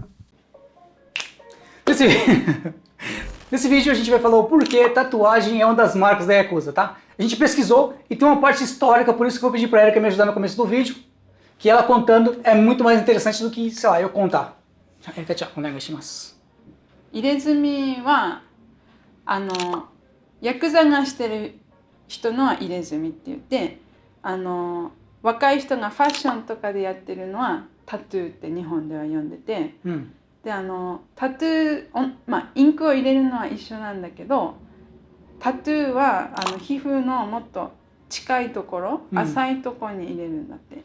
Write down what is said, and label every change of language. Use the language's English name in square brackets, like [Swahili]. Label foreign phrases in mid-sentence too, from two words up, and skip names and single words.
[Portuguese] Nesse vídeo a gente vai falar o porquê tatuagem é uma das marcas da Yakuza, tá? A gente pesquisou e tem uma parte histórica, por isso que eu vou pedir para a Erika me ajudar no começo do vídeo, que ela contando é muito mais interessante do que, sei lá, eu contar. Erika, tchau, [Japanese] お願いします。入れ墨はヤクザがしてる人のは入れ墨って言って若い人がファッションとかでやってるのはタトゥーって日本では呼んでて、でタトゥーインクを入れるのは一緒なんだけどタトゥーは皮膚のもっと近いところ、浅いところに入れるんだって。